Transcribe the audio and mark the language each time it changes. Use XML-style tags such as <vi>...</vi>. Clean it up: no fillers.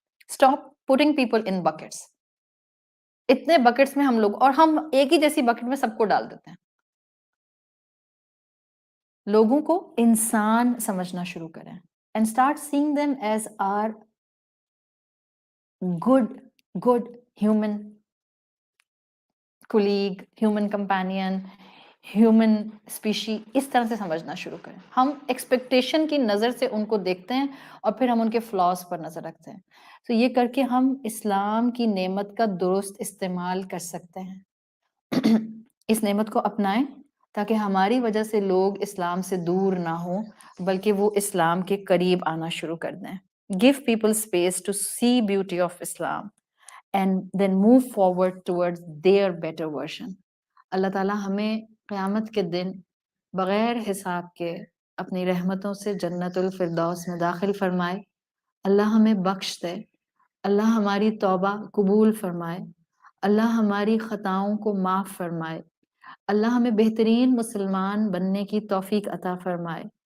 <en>Stop putting people in buckets.</en> <ur>اتنے buckets میں ہم لوگ اور ہم ایک ہی جیسی بکٹ میں سب کو ڈال دیتے ہیں. لوگوں کو انسان سمجھنا شروع کریں</ur> <en>and start seeing them as our good human colleague, human companion, human species.</en> <ur>اس طرح سے سمجھنا شروع کریں. ہم ایکسپیکٹیشن کی نظر سے ان کو دیکھتے ہیں اور پھر ہم ان کے فلاز پر نظر رکھتے ہیں. تو یہ کر کے ہم اسلام کی نعمت کا درست استعمال کر سکتے ہیں. اس نعمت کو اپنائیں تاکہ ہماری وجہ سے لوگ اسلام سے دور نہ ہوں بلکہ وہ اسلام کے قریب آنا شروع کر دیں.</ur> <en>Give people space to see beauty of Islam and then move forward towards their better version.</en> <ur>اللہ تعالیٰ ہمیں قیامت کے دن بغیر حساب کے اپنی رحمتوں سے جنت الفردوس میں داخل فرمائے. اللہ ہمیں بخش دے. اللہ ہماری توبہ قبول فرمائے. اللہ ہماری خطاؤں کو معاف فرمائے. اللہ ہمیں بہترین مسلمان بننے کی توفیق عطا فرمائے.</ur>